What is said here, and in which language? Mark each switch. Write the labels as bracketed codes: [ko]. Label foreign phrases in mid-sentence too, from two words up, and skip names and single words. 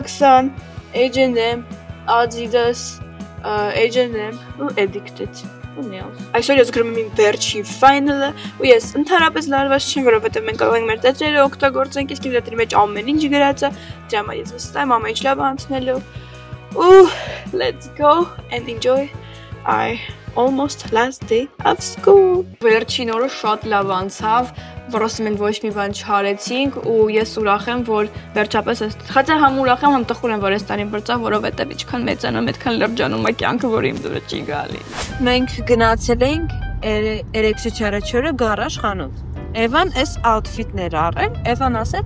[hy] եմ դուրս Pakistan, H&M, Adidas, Agent եմ ու addicted ու nails։ Այսօր ես գրում եմ իմ վերջին final-ը ու ես ընդհանրապես լարված չեմ, որովհետև մենք կարող ենք մեր տետրերը օգտագործենք, իսկ իմ տետրի մեջ ամեն ինչ գրած է, դրա համար ես վստահ եմ ամեն ինչ լավ անցնելու։ Ու [en] let's go and enjoy our almost last day of school։ [hy] Վերջին օրը շատ լավ անցավ, որովհետև մենք ոչ մի բան չարեցինք ու ես ուրախ եմ, որ վերջապես այս խաթա համ ուրախ եմ, համ տխուր եմ, որ այս տարին բրծա, որովհետև ինչքան մեծանում, այդքան լրջանում է կյանքը, որ իմ դուրը չի գալի։ Մենք գնացել ենք 3-4 օրը գարաժ խանութ։ Էվան այս outfit-ներ առել, Էվան ասեց,